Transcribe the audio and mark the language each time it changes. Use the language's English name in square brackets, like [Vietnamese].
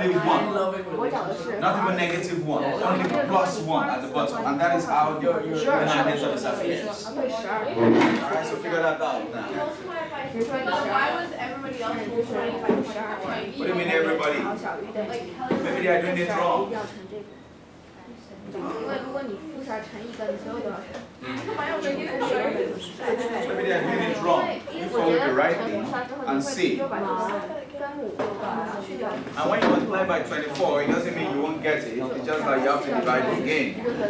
[English] Only 1. Not even negative 1. Only plus 1 at the bottom. And that is how the denominator disappears. Alright, so figure that out now. Why was everybody else trying to find What do you mean everybody? Maybe they are doing it wrong. [Chinese] 因为如果你复出来乘一个，你所有都要乘。 [English] Maybe they are doing it wrong. You follow it rightly and see. And when you multiply by 24, it doesn't mean you won't get it. It's just like you have to divide again.